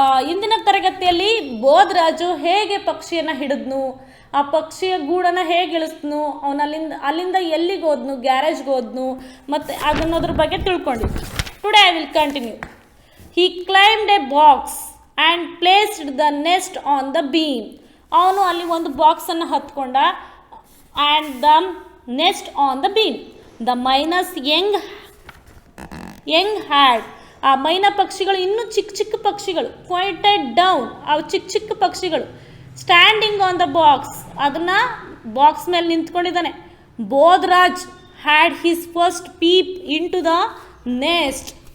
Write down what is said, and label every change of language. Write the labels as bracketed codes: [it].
[kn] ಇಂದಿನ ತರಗತಿಯಲ್ಲಿ ಬೋಧರಾಜು ಹೇಗೆ ಪಕ್ಷಿಯನ್ನು ಹಿಡಿದ್ನು, ಆ ಪಕ್ಷಿಯ ಗೂಡನ್ನು ಹೇಗೆ ಇಳಿಸ್ನು, ಅಲ್ಲಿಂದ ಎಲ್ಲಿಗೆ ಹೋದ್ನು, ಗ್ಯಾರೇಜ್ಗೆ ಹೋದ್ನು, ಮತ್ತು ಅದನ್ನೋದ್ರ ಬಗ್ಗೆ ತಿಳ್ಕೊಂಡಿದ್ವಿ. [en] Today I will continue. He climbed a box and placed the nest on the beam. [kn] ಅವನು ಅಲ್ಲಿ ಒಂದು ಬಾಕ್ಸನ್ನು ಹತ್ಕೊಂಡ [en] and the nest on the beam. The myna's young had, [kn] ಆ ಮೈನಾ ಪಕ್ಷಿಗಳು ಇನ್ನೂ ಚಿಕ್ಕ ಪಕ್ಷಿಗಳು, [en] pointed down, [kn] ಅವು ಚಿಕ್ಕ ಪಕ್ಷಿಗಳು, [en] standing on the box, [kn] ಅದನ್ನು ಬಾಕ್ಸ್ ಮೇಲೆ ನಿಂತ್ಕೊಂಡಿದ್ದಾನೆ. [en] Bodhraj had his first peep into the nest.